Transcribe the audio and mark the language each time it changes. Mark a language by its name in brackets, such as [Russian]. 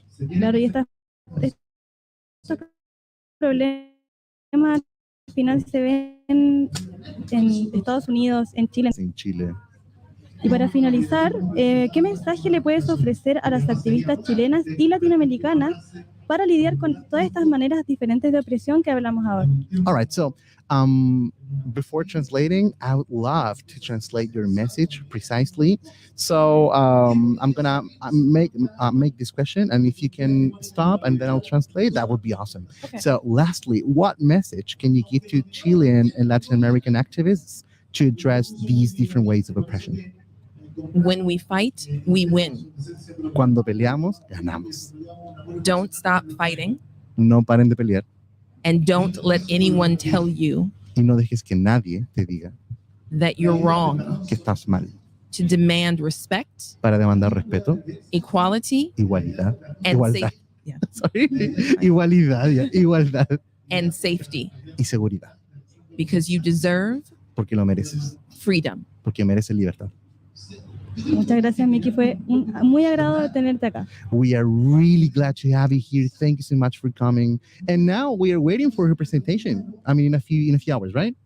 [Spanish] Claro, y estos problemas al final se ven en Estados Unidos, en Chile. En Chile. Y para finalizar, ¿qué mensaje le puedes ofrecer a las activistas chilenas y latinoamericanas para lidiar con todas estas maneras diferentes de opresión que hablamos ahora? [English] All right, so before translating, I would love to translate your message precisely. So I'm gonna make this question, and if you can stop and then I'll translate, that would be awesome. Okay. So lastly, what message can you give to Chilean and Latin American activists to address these different ways of oppression? When we fight, we win. [Spanish] Cuando peleamos, ganamos. [English] Don't stop fighting, [Spanish] No paren de pelear [English] and don't let anyone tell you [Spanish] y no dejes que nadie te diga [English] that you're wrong. [Spanish] que estás mal. [English] To demand respect, [Spanish] Para demandar respeto, [English] equality, [Spanish] igualdad, [English] and [Spanish] igualdad. [English] Yeah. Sorry. [Spanish] Igualdad [English] and safety, [Spanish] y seguridad, [English] because you deserve [Spanish] porque lo mereces, [English] freedom. [Spanish] porque mereces libertad. Muchas gracias, Mikki. Fue un muy agrado tenerte acá. [English] We are really glad to have you here. Thank you so much for coming. And now we are waiting for her presentation. I mean, in a few hours, right?